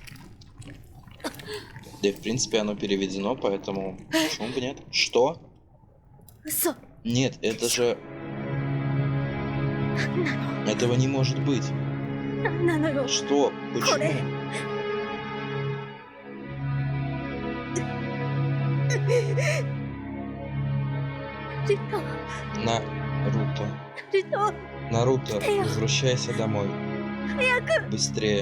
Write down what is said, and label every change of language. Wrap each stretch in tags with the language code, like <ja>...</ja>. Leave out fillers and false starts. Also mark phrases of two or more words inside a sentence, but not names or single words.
<ru>Да и в принципе оно переведено, поэтому почему бы нет? Что?</ru> <ja>嘘</ja> <ru>Нет, это же... Этого не может быть.</ru> <ja>なんなのよ</ja> <ru>Что?</ru> <ja>これ</ja> <ru>Почему? Наруто. Наруто, возвращайся домой. Быстрее.</ru>